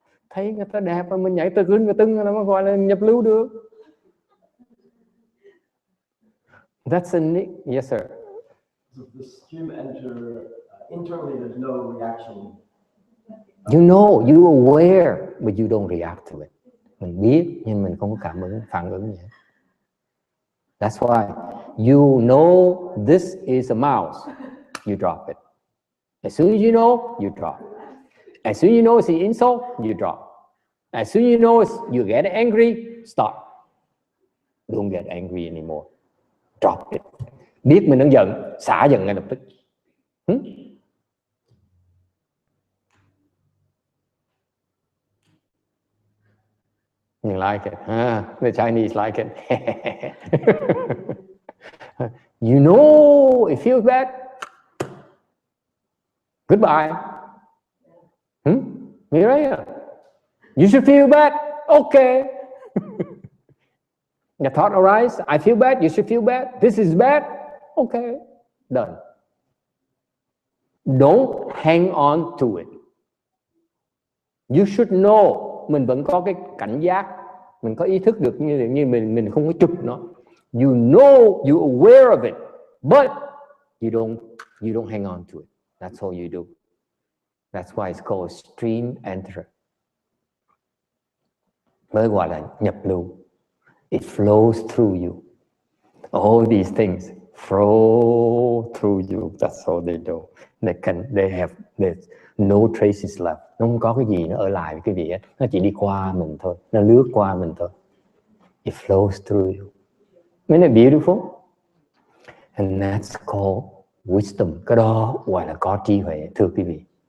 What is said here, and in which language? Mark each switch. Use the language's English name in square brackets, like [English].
[Vietnamese] Thấy người ta đẹp mà mình nhảy từ cái tưng là nó gọi là nhập lưu được. [English] That's a yes sir. So the stream enter internally, there's no reaction. You know, you aware, but you don't react to it. [Vietnamese] Mình biết nhưng mình không có phản ứng gì. [English] That's why you know this is a mouse, you drop it. As soon as you know, you drop. As soon as you know it's an insult, you drop. As soon as you know you get angry, stop. Don't get angry anymore. Drop it. [Vietnamese] Biết mình đang giận, xả giận ngay lập tức. [English] You like it, the Chinese like it. You know it feels bad. Goodbye. You should feel bad. Okay. The thought arises, I feel bad, you should feel bad. This is bad. Okay. Done. Don't hang on to it. You should know. [Vietnamese] Mình vẫn có cái cảnh giác, mình có ý thức được như mình không có chụp nó. [English] You know, you're aware of it, but you don't hang on to it. That's all you do. That's why it's called stream enterer. [Vietnamese] Mới gọi là nhập lưu. [English] It flows through you. All these things flow through you. That's all they do. They have no traces left. [Vietnamese] Nó không có cái gì nó ở lại với cái vị ấy. Nó chỉ đi qua mình thôi. Nó lướt qua mình thôi. [English] It flows through you. Isn't it beautiful? And that's called wisdom. [Vietnamese] Cái đó gọi là có trí huệ, thưa quý vị.